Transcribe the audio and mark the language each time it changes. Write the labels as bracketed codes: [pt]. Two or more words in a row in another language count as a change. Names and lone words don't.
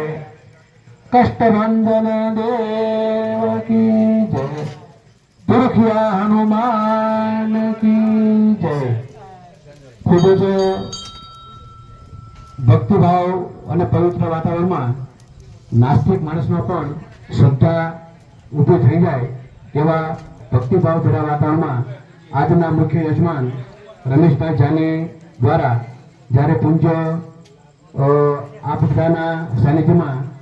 [hi] कष्टभंजन देव की जय. पुरखिया हनुमान की जय. [gu] ખૂબ જ ભક્તિભાવ અને પવિત્ર વાતાવરણમાં નાસ્તિક માણસમાં પણ શ્રદ્ધા ઊભી થઈ જાય એવા ભક્તિભાવ ભર્યા વાતાવરણમાં આજના મુખ્ય યજમાન રમેશભાઈ જાની દ્વારા જ્યારે પૂજ્ય આ બધાના સાનિધ્યમાં